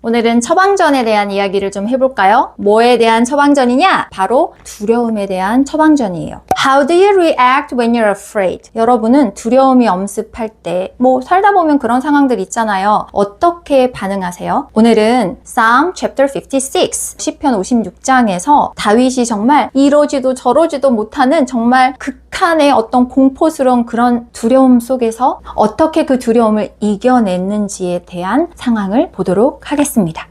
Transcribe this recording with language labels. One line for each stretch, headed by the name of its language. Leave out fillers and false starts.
Korean: 오늘은 처방전에 대한 이야기를 좀 해볼까요? 뭐에 대한 처방전이냐? 바로 두려움에 대한 처방전이에요.
English: How do you react when you're afraid?
Korean: 여러분은 두려움이 엄습할 때 살다 보면 그런 상황들 있잖아요. 어떻게 반응하세요? 오늘은
English: Psalm chapter 56,
Korean: 시편 56장에서 다윗이 정말 이러지도 저러지도 못하는 정말 극한의 어떤 공포스러운 그런 두려움 속에서 어떻게 그 두려움을 이겨냈는지에 대한 상황을 보도록 하겠습니다.